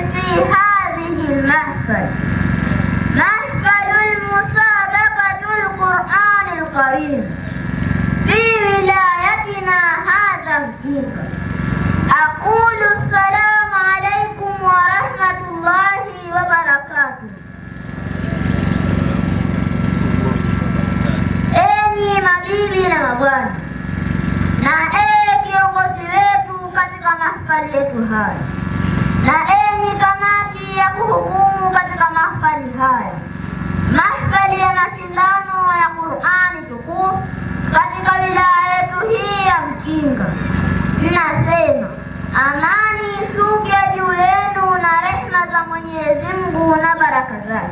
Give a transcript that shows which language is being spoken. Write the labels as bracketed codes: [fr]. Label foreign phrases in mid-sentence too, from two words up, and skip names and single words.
[ar] هذه المحفل محفل المسابقة القرآن الكريم في ولايتنا هذا مكينة. أقول السلام عليكم ورحمة الله وبركاته. [sw] Enyi mabibi na mabwana, na kiongozi wetu katika mahafali yetu haya, na enyi kamati ya kuhukumu katika mahafali haya, mahafali ya mashindano ya Qur'ani tukufu katika wilaya yetu hii ya Mkinga, ninasema amani ishuke juu yenu na rehema za Mwenyezi Mungu na baraka zake.